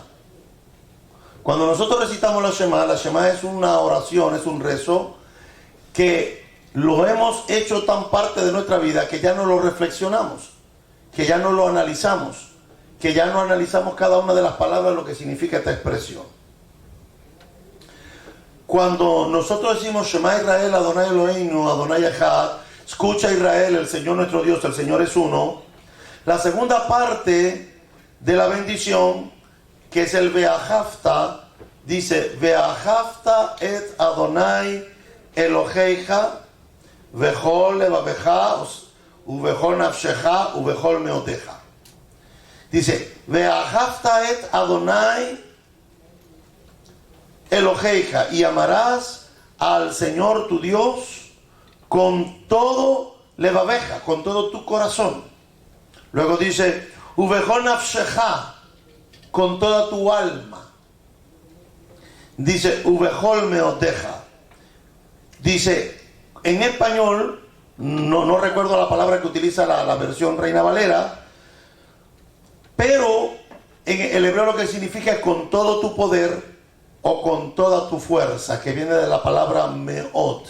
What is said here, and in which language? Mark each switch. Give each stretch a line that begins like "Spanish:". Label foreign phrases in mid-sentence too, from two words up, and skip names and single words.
Spanish: Cuando nosotros recitamos la Shema es una oración, es un rezo que lo hemos hecho tan parte de nuestra vida que ya no lo reflexionamos, que ya no lo analizamos, que ya no analizamos cada una de las palabras, lo que significa esta expresión. Cuando nosotros decimos
Hebrew: שמע ישראל אדני אלהינו אדני אחד,
Spanish: escucha Israel, el Señor nuestro Dios, el Señor es uno, la segunda parte de la bendición, que es el Ve'ahavta, dice,
Hebrew: ואהבת את אדני אלהיך בכל לבבך ובכל נפשך ובכל מאדך. Dice, ואהבת את אדני אלהיך,
Spanish: y amarás al Señor tu Dios con todo levaveja, con todo tu corazón. Luego dice,
Hebrew: ובכל נפשך,
Spanish: con toda tu alma.
Hebrew: Dice, ובכל מאדך.
Spanish: Dice, en español, no recuerdo la palabra que utiliza la versión Reina Valera, pero en el hebreo lo que significa es con todo tu poder o con toda tu fuerza, que viene de la palabra meot.